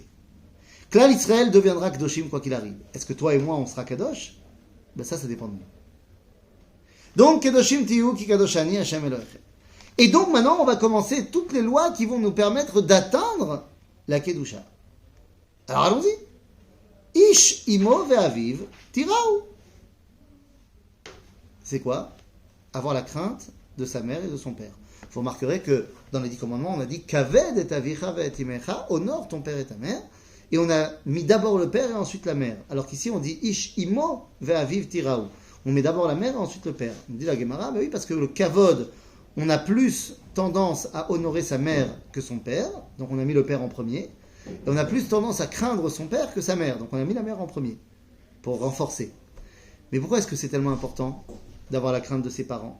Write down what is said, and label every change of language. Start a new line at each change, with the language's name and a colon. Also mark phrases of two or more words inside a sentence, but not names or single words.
French: Klal Israël deviendra Kedoshim quoi qu'il arrive. Est-ce que toi et moi on sera Kadosh? Ben ça dépend de nous. Donc,
Hebrew: קדושים תהיו כי קדוש אני ה' אלוהיכם.
French: Et donc maintenant on va commencer toutes les lois qui vont nous permettre d'atteindre la Kedusha. Alors allons-y.
Hebrew: איש אמו ואביו תיראו.
French: C'est quoi? Avoir la crainte de sa mère et de son père. Vous remarquerez que dans les 10 commandements, on a dit
Hebrew: כבד את אביך ואת אמך,
French: honore ton père et ta mère. Et on a mis d'abord le père et ensuite la mère. Alors qu'ici on dit
Hebrew: איש אמו ואביו תיראו.
French: On met d'abord la mère et ensuite le père. On dit la Gemara, ben oui, parce que le kavod, on a plus tendance à honorer sa mère que son père. Donc on a mis le père en premier. Et on a plus tendance à craindre son père que sa mère. Donc on a mis la mère en premier, pour renforcer. Mais pourquoi est-ce que c'est tellement important d'avoir la crainte de ses parents?